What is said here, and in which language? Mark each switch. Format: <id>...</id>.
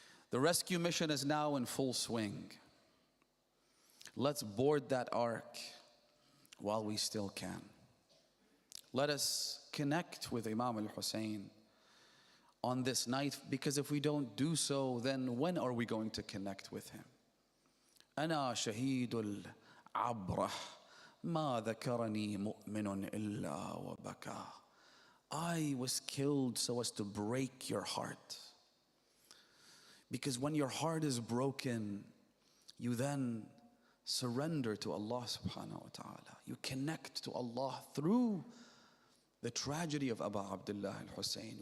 <en>The rescue mission is now in full swing. Let's board that ark while we still can. Let us connect with Imam al-Hussein on this night, because if we don't do so, then when are we going to connect with him?</en> <ar>أنا شهيد العبرة ما ذكرني مؤمن إلا وبكى.</ar> <en>I was killed so as to break your heart. Because when your heart is broken, you then surrender to Allah subhanahu wa ta'ala. You connect to Allah through the tragedy of Aba Abdullah al-Hussein.</en>